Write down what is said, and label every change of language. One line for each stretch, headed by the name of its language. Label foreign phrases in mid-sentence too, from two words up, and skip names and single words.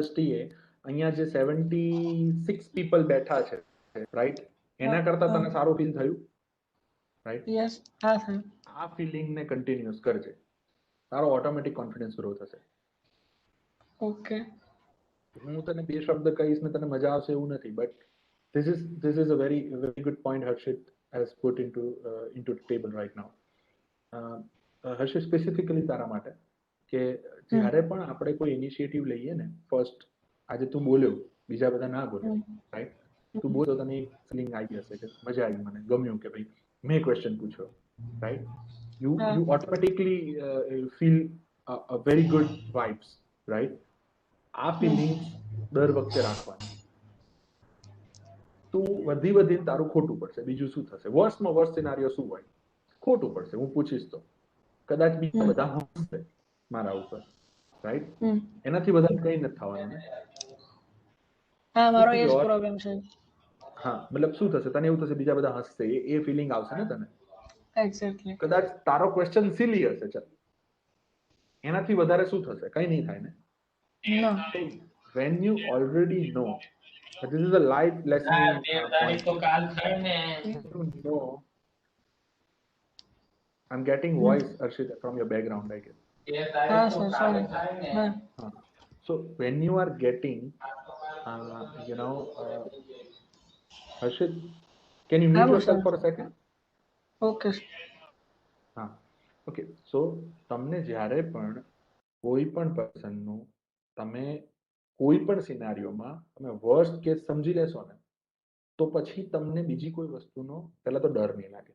Gujarati: દ્રષ્ટિએ અહીંયા જે 76 પીપલ બેઠા છે, રાઈટ, એના કરતા તને સારું ફીલ થયું, રાઈટ? યસ, હા સર. આ ફિલિંગને કન્ટિન્યુઅસ કરજે, તારો
English: automatic confidence grow
Gujarati: થશે. ઓકે. હું તને બે શબ્દ કહીશ ને તને મજા આવશે એવું નથી, બટ
English: this is a very good point Harshit has put into the table right now.
Gujarati: હર્ષિત સ્પેસિફિકલી તારા માટે કે જ્યારે પણ આપણે કોઈ ઇનિશિયેટિવ લઈએ ને, ફર્સ્ટ આજે તું બોલ્યો, બીજા બધા ના બોલ્યો, રાઈટ? તું બોલ્યો, તને એક ફિલિંગ આવી હશે કે મજા આવી, મને ગમ્યું કે ભાઈ મેં ક્વેશ્ચન પૂછ્યો, રાઈટ?
English: you automatically feel a very good vibes,
Gujarati: રાઈટ? આ ફિલિંગ્સ દર વખતે રાખવાની. તું વધીને તારું ખોટું પડશે, બીજું શું થશે? વર્સ્ટમાં
English: worst scenario
Gujarati: શું હોય? ખોટું પડશે, હું પૂછીશ તો કદાચ બીજા બધા હસશે મારા ઉપર, રાઈટ? એનાથી વધારે કઈ નથી થવાનું ને. હા, મારો એ જ પ્રોબ્લેમ છે. હા, મતલબ શું થશે? તને એવું થશે બીજા બધા હસશે, એ ફિલિંગ આવશે ને તને. એક્ઝેક્ટલી. કદાચ તારો ક્વેશ્ચન સિલી હશે, ચાલ, એનાથી વધારે શું થશે? કઈ નહીં થાય ને.
English: No. So when you already know, this is a life lesson point. You know, I'm getting voice, Arshit, from your background, I guess.
Gujarati: હા સર, સોરી. હા.
English: So when you are getting, Harshit, can you mute yourself for a second?
Gujarati: ઓકે. હા, ઓકે. સો તમને જ્યારે પણ કોઈ પણ પર્સનનું તમે કોઈ પણ સિનારીઓમાં તમે
English: worst case
Gujarati: સમજી લેશો ને, તો પછી તમને બીજી કોઈ વસ્તુનો પહેલા તો ડર નહીં લાગે.